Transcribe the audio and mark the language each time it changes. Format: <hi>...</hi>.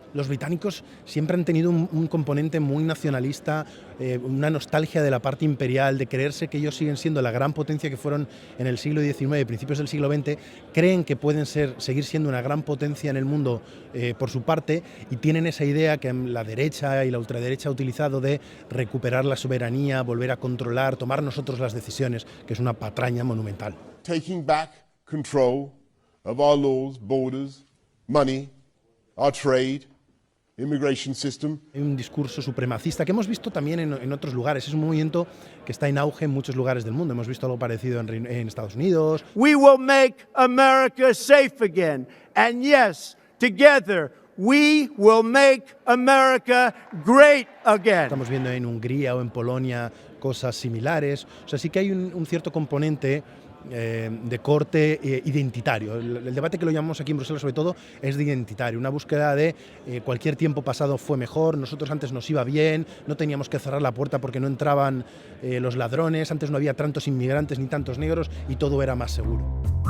<es>Los británicos siempre han tenido un componente muy nacionalista, una nostalgia de la parte imperial, de creerse que ellos siguen siendo la gran potencia que fueron en el siglo XIX y principios del siglo XX, creen que pueden seguir siendo una gran potencia en el mundo por su parte y tienen esa idea que la derecha y la ultraderecha ha utilizado de recuperar la soberanía, volver a controlar, tomar nosotros las decisiones, que es una patraña monumental.</es> <en>Taking back control of our laws, borders, money, our trade, immigration system.</en> <es>Hay un discurso supremacista que hemos visto también en otros lugares. Es un movimiento que está en auge en muchos lugares del mundo. Hemos visto algo parecido en Estados Unidos.</es> <en>We will make America safe again. And yes, together we will make America great again.</en> <es>Estamos viendo en Hungría o en Polonia cosas similares. O sea, sí que hay un cierto componente de corte identitario. El debate que lo llamamos aquí en Bruselas sobre todo es de identitario, una búsqueda de cualquier tiempo pasado fue mejor, nosotros antes nos iba bien, no teníamos que cerrar la puerta porque no entraban los ladrones, antes no había tantos inmigrantes ni tantos negros y todo era más seguro.</es>